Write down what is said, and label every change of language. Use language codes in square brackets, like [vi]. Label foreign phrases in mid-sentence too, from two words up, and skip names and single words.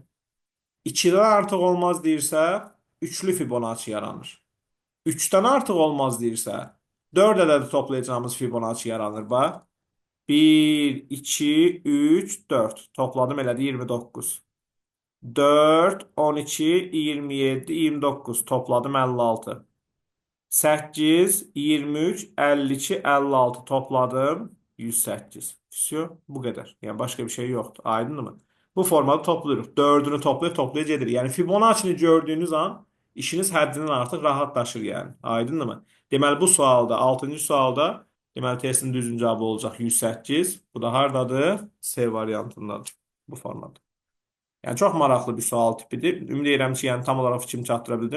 [az] 2'den artıq olmaz deyirsə, üçlü Fibonacci yaranır. 3'ten artıq olmaz deyirsə, 4 ədədi toplayacağımız Fibonacci yaranır. Bax, 1, 2, 3, 4. Topladım elədi 29. 4, 12, 27, 29. Topladım 56. 8, 23, 52, 56 topladım 108. [tr] Все, bu kadar. Yani başka bir şey yoktu. [az] Aydın mı? [tr] Bu formada topluyoruz. [az] Dördünü toplayıp toplayıcı edir. Yani Fibonacci'ni gördüğünüz an işiniz həddindən artıq rahatlaşır yani. Aydın mı? Deməli bu sualda, 6-cı sualda deməli testin düzgün cavabı olacaq 108. Bu da hardadır? C variantındadır. Bu formada. Yəni çox maraqlı bir sual tipidir. Ümid edirəm ki, yəni tam olaraq fikrimi çatdıra bildim.